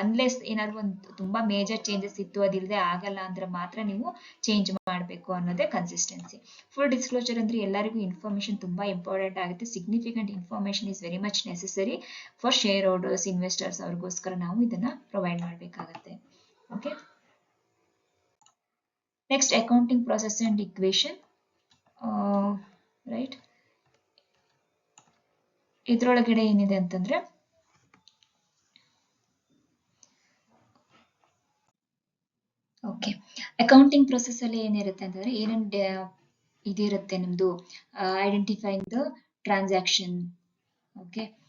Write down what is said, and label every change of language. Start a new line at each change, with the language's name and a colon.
Kannada: Unless ಏನಾದ್ರು ಒಂದು ತುಂಬಾ ಮೇಜರ್ ಚೇಂಜಸ್ ಇತ್ತು ಅದಿಲ್ಲದೆ ಆಗಲ್ಲ ಅಂದ್ರೆ ಮಾತ್ರ ನೀವು ಚೇಂಜ್ ಮಾಡಬೇಕು ಅನ್ನೋದೇ ಕನ್ಸಿಸ್ಟೆನ್ಸಿ. ಫುಲ್ ಡಿಸ್ಕ್ಲೋಜರ್ ಅಂದ್ರೆ ಎಲ್ಲರಿಗೂ ಇನ್ಫಾರ್ಮೇಶನ್ ತುಂಬಾ ಇಂಪಾರ್ಟೆಂಟ್ ಆಗುತ್ತೆ.
English: significant information is very much necessary for shareholders, investors,
Kannada: ಅವ್ರಿಗೋಸ್ಕರ ನಾವು ಇದನ್ನ ಪ್ರೊವೈಡ್ ಮಾಡಬೇಕಾಗುತ್ತೆ.
English: Okay, next accounting process and equation.
Kannada: Right, ಇದ್ರೊಳಗಡೆ ಏನಿದೆ ಅಂತಂದ್ರೆ ಓಕೆ, ಅಕೌಂಟಿಂಗ್ ಪ್ರೊಸೆಸ್ ಅಲ್ಲಿ ಏನಿರುತ್ತೆ ಅಂತಂದ್ರೆ ಏನೇನು ಇದಿರುತ್ತೆ ನಿಮ್ದು ಐಡೆಂಟಿಫೈಯಿಂಗ್ ದ ಟ್ರಾನ್ಸಾಕ್ಷನ್. ಓಕೆ,